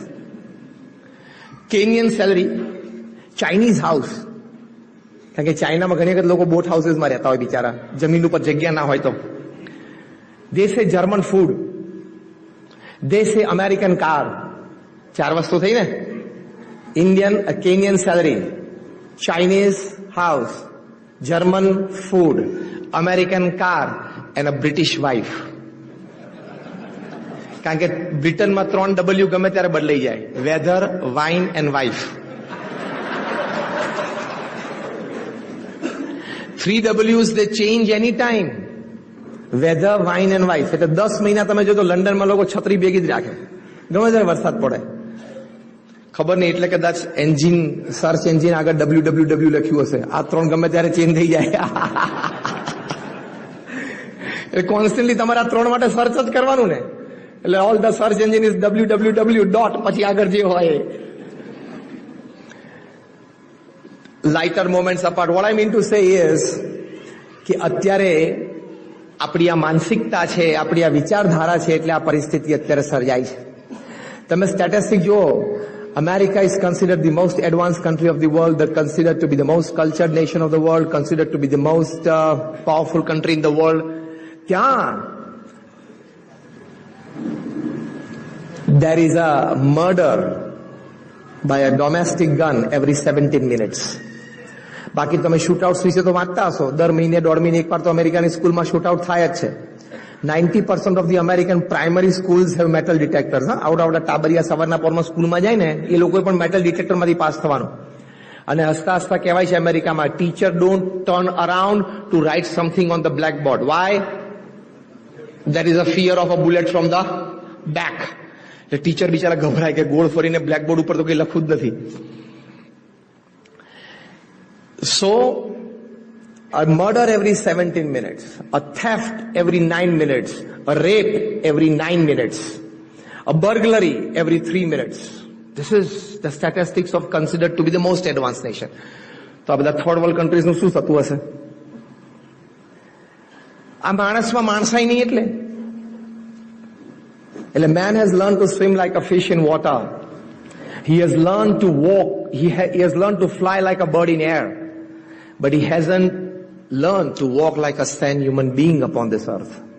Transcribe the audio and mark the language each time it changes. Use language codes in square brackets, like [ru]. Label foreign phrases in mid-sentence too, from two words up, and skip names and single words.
[en] Kenyan salary, Chinese house. [gu] કારણ કે ચાઇનામાં ઘણી વખત લોકો બોટ હાઉસીસમાં રહેતા હોય બિચારા, જમીન ઉપર જગ્યા ના હોય તો. [en] They say German food, they say American car. [gu] 4 વસ્તુ થઈ ને. [en] Indian, a Kenyan salary, Chinese house, German food, American car and a British wife. [gu] કારણ કે બ્રિટનમાં 3 W ગમે ત્યારે બદલાઈ જાય. [en] weather, wine and wife. 3 W's they change any time. weather, wine and wife. [gu] એટલે 10 મહિના તમે જો તો લંડનમાં લોકો છત્રી ભેગી જ રાખે ગમે ત્યારે વરસાદ પડે. ખબર નહીં, એટલે કદાચ એન્જિન, [en] search engine [gu] આગળ www લખ્યું હશે. આ 3 ગમે ત્યારે ચેન્જ થઈ જાય. એટલે કોન્સ્ટન્ટલી તમારે આ 3 માટે સર્ચ જ કરવાનું ને. [en] એટલે all the search engine is www dot [gu] પછી આગળ જે હોય. [en] lighter moments apart, what I mean to say is [gu] કે અત્યારે આપણી આ માનસિકતા છે, આપણી આ વિચારધારા છે, એટલે આ પરિસ્થિતિ અત્યારે સર્જાય છે. તમે સ્ટેટિસ્ટિક જુઓ. [en] America is considered the most advanced country of the world, that considered to be the most cultured nation of the world, considered to be the most powerful country in the world. ત્યાં there is a murder by a domestic gun every 17 minutes. [gu] બાકી તમે શૂટઆઉટ્સ વિશે તો વાંચતા હશો. દર મહિને 1.5 મહિને એકવાર તો અમેરિકાની સ્કૂલમાં શૂટઆઉટ થાય જ છે. [en] 90% of the American primary schools have metal detectors. [gu] આવડા ટાબરિયા સવારના પોરમાં સ્કૂલમાં જાય ને એ લોકોએ પણ મેટલ ડિટેક્ટરમાંથી પાસ થવાનું. અને હસતા હસતા કહેવાય છે અમેરિકામાં, [en] teacher don't turn around to write something on the blackboard. વાય? That is a fear of a bullet from the back. [gu] એટલે ટીચર બિચારા ગભરાય કે ગોળ ફરીને બ્લેકબોર્ડ ઉપર તો કઈ લખવું જ નથી. [en] સો a murder every 17 minutes, a theft every 9 minutes, a rape every 9 minutes, a burglary every 3 minutes. This is the statistics of considered to be the most advanced nation. [gu] તો આ બધા [en] third world countries [gu] નું શું થતું હશે? આ માણસમાં માણસાઈ નહીં. [en] એટલે man has learned to swim like a fish in water. He has learned to walk, he has learned to fly like a bird in air, but he hasn't learn to walk like a sane human being upon this earth.